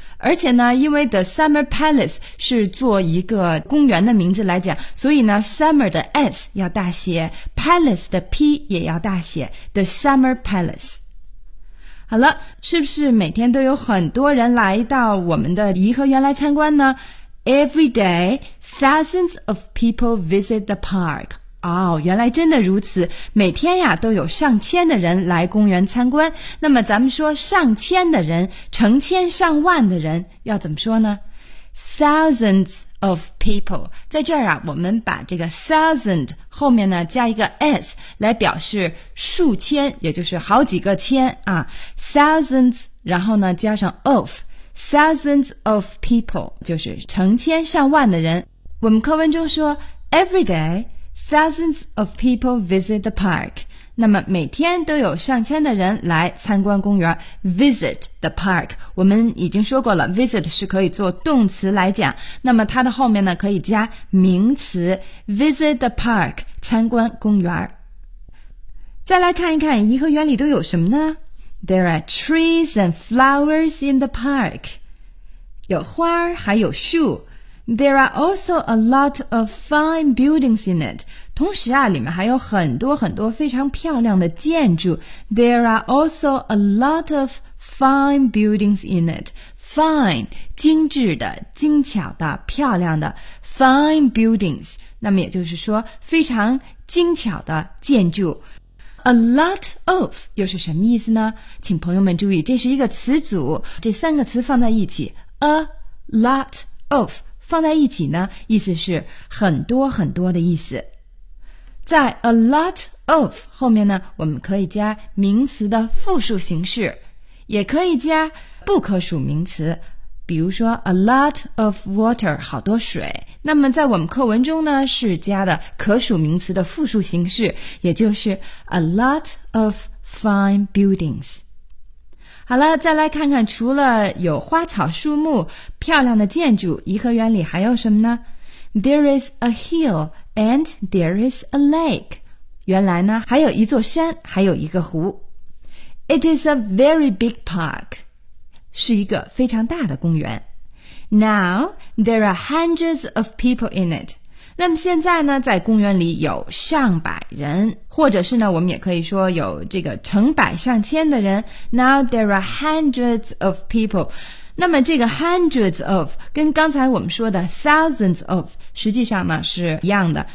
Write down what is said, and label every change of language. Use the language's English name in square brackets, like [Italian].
[Chinese] 而且呢，因为 The Summer Palace 是做一个公园的名字来讲，所以呢 Summer 的 S 要大写， Palace 的 P 也要大写， The Summer Palace。好了，是不是每天都有很多人来到我们的颐和园来参观呢？ [English] Every day, thousands of people visit the park。 [Chinese] 哦，原来真的如此，每天呀都有上千的人来公园参观。那么咱们说上千的人，成千上万的人要怎么说呢？ [English] Thousands of people, [Chinese] 在这儿啊，我们把这个 thousand 后面呢加一个 s 来表示数千，也就是好几个千啊。 Thousands, 然后呢加上 of, [English] thousands of people [Chinese] 就是成千上万的人。我们课文中说 [English] Every dayThousands of people visit the park. [Chinese] 那么每天都有上千的人来参观公园。 [English] Visit the park. [Chinese] 我们已经说过了， visit 是可以做动词来讲。那么它的后面呢可以加名词。 [English] Visit the park, [Chinese] 参观公园。再来看一看颐和园里都有什么呢？ [English] There are trees and flowers in the park. [Chinese] 有花还有树。 [English] There are also a lot of fine buildings in it. [Chinese] 同时啊，里面还有很多很多非常漂亮的建筑。 [English] There are also a lot of fine buildings in it. [Chinese] Fine, 精致的、精巧的、漂亮的。 [English] Fine buildings, [Chinese] 那么也就是说非常精巧的建筑。 A lot of 又是什么意思呢？请朋友们注意，这是一个词组，这三个词放在一起 ，a lot of 放在一起呢，意思是很多很多的意思。在 a lot of 后面呢，我们可以加名词的复数形式，也可以加不可数名词，比如说 [English] a lot of water [Chinese] 好多水。那么在我们课文中呢，是加的可数名词的复数形式，也就是 [English] a lot of fine buildings。 [Chinese] 好了，再来看看除了有花草树木、漂亮的建筑，颐和园里还有什么呢？ [English] There is a hill and there is a lake。 [Chinese] 原来呢，还有一座山，还有一个湖。 [English] It is a very big park。 [Chinese] 是一个非常大的公园。 [English] Now, there are hundreds of people in it. [Chinese] 那么现在呢，在公园里有上百人，或者是呢，我们也可以说有这个成百上千的人。 [English] Now, there are hundreds of people. [Chinese] 那么这个 hundreds of 跟刚才我们说的 thousands of 实际上呢是一样的。